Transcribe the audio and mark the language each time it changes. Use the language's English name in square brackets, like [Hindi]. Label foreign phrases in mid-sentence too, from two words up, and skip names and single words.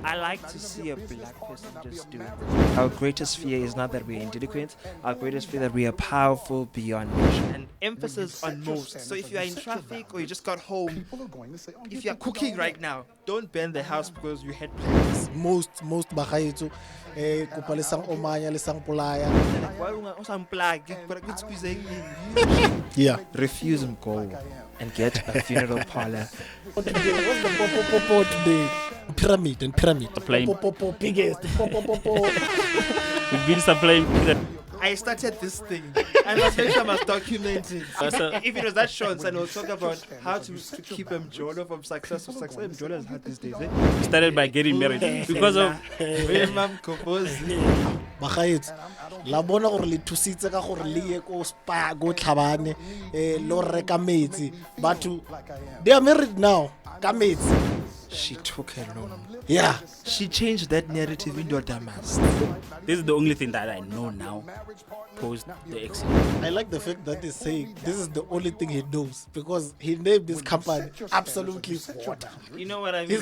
[English] I like to see a black person just do it. Our greatest fear is not that we're inadequate. Our greatest fear that we are powerful beyond measure. And emphasis on most. So if you are in traffic or you just got home, if you're cooking right now, don't burn the house because you had plans. [Tswana] Most bagaetso kopa le sang omanya le sang polaya. [English] Yeah. Refuse and go and get a funeral parlor. What's the popo today? Pyramid and pyramid. Popo biggest. We've been supplying that. I started this thing. I must make sure I must document it. If it was that short, and we'll talk about how to keep Mjolo from success to success. Mjolo is hard these days, eh? We started by getting married because of [Tswana] Bagaetso la bona gore le thusitse ka gore le ye ko spa go tlhabane lo reka metsi batho [English] they are married now [Tswana] ka metsi. [English] She took her loan. Yeah. She changed that narrative into a Damas. this is the only thing that I know now post the accident. I like the fact that he's saying this is the only thing he knows because he named this company absolutely water. You know what I mean?